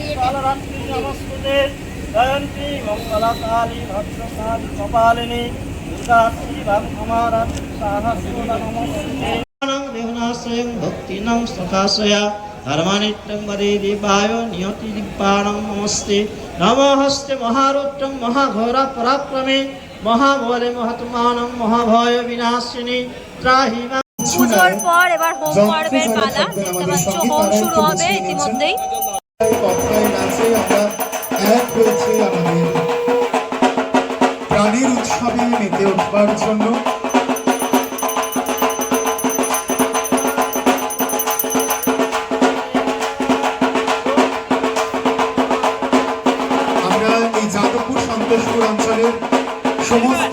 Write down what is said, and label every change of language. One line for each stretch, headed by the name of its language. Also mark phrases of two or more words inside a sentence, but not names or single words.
Sanskrit: कालरात्रि नमस्ते जयंती मंगलकाली भद्रकाली कपालिनी दुर्गा श्री भगवान सहस्र नमस्ते देवनाश्रयं भक्तिनं सखाशया धर्मानित्यं वदे देवाय नियति दिव्याणं नमस्ते नमस्ते महारुद्रं महाघोर पराक्रमे महाबले महात्मानं महाभय विनाशिनी त्राहि।
Bangla: পুজোর পর এবার হোম পর্বের পালা। দেখতে পাচ্ছ হোম শুরু হবে ইতিমধ্যেই। প্রাণের উৎসবে মেতে উঠবার জন্য আমরা এই যাদবপুর সন্তোষপুর অঞ্চলের সমস্ত।